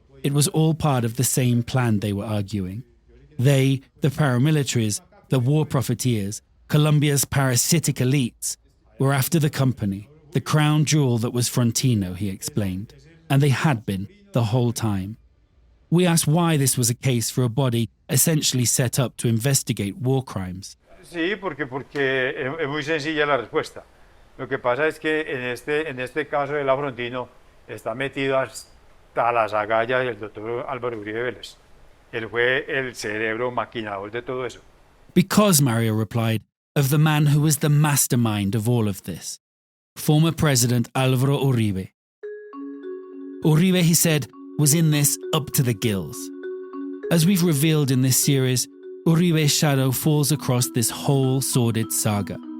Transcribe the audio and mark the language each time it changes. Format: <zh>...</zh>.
<en>It was all part of the same plan, they were arguing. They, the paramilitaries, the war profiteers, Colombia's parasitic elites, were after the company, the crown jewel that was Frontino, he explained, and they had been the whole time. We asked why this was a case for a body essentially set up to investigate war crimes.</en> <es>Sí, porque es muy sencilla la respuesta. Lo que pasa es que en este caso de la Frontino está metido hasta las agallas del doctor Álvaro Uribe Vélez. Él fue el cerebro maquinador de todo eso.</es> <en>Because, Mario replied, of the man who was the mastermind of all of this, former President Álvaro Uribe. Uribe, he said, was in this up to the gills. As we've revealed in this series, Uribe's shadow falls across this whole sordid saga.</en>